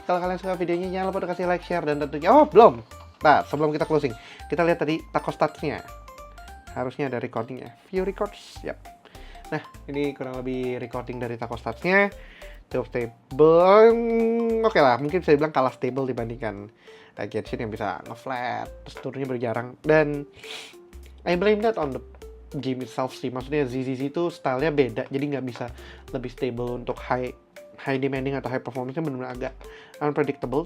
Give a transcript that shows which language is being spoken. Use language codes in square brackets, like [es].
[id] Kalau kalian suka videonya, jangan lupa untuk kasih like, share, dan tentunya belum. Nah, sebelum kita closing, kita lihat tadi taco stats-nya. Harusnya ada recording-nya. View records, yap. Nah, ini kurang lebih recording dari taco stats-nya. Cukup stable. Oke lah, mungkin bisa dibilang kalah stable dibandingkan Genshin yang bisa nge-flat, terus turunnya berjarang. [en] Dan I blame that on the game itself sih. [id] Maksudnya ZZZ itu stylenya beda, jadi nggak bisa lebih stable untuk high demanding atau high performance-nya, benar-benar agak unpredictable.